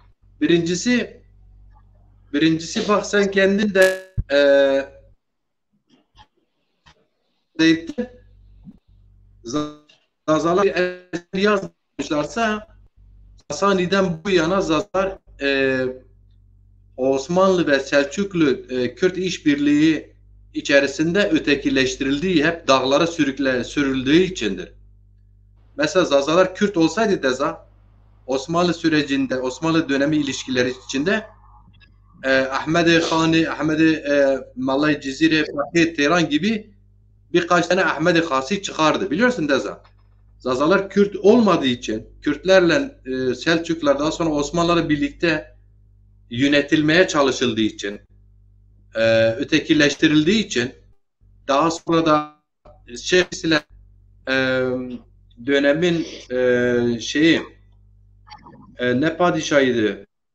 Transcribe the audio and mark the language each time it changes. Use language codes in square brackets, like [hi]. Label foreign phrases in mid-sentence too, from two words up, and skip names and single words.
[tr] Birincisi bak sen kendin de Zazalar yazmışlarsa Sasani'den bu yana Zazalar Osmanlı ve Selçuklu Kürt işbirliği içerisinde ötekileştirildiği, hep dağlara sürüldüğü içindir. Mesela Zazalar Kürt olsaydı Deza, Osmanlı sürecinde, Osmanlı dönemi ilişkileri içinde Ahmed-i Khani, Ahmed-i Malay Cizire, Fekih Teheran gibi birkaç tane Ahmed-i Khasi çıkardı. Biliyorsun Deza. Zazalar Kürt olmadığı için, Kürtlerle Selçuklular daha sonra Osmanlılarla birlikte yönetilmeye çalışıldığı için, ötekileştirildiği için, daha sonra da dönemin ne padişahıydı?